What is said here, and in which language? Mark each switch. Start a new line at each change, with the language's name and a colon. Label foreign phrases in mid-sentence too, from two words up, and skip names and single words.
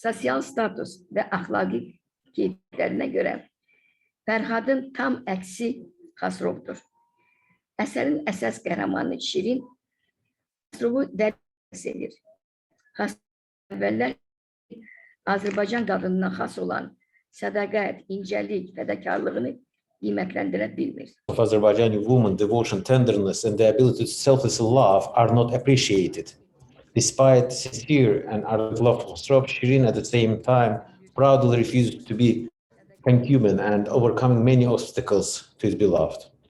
Azerbaijani: sosial status və əxlaqi keyfiyyətlərinə görə Fərhadın tam əksi Xosrovdur. Əsərin əsas qəhrəmanı Şirin Xosrovu dərin sevir. Əvvəllər Azərbaycan qadınına xas olan sədaqət, incəlik, fədakarlığını qiymətləndirə bilmir.
English: Of Azerbaijani woman, devotion, tenderness, and the ability to selflessly love are not appreciated. Despite sincere and ardent love for Xosrov, Shirin at the same time proudly refused to be concubine and overcoming many obstacles to his beloved.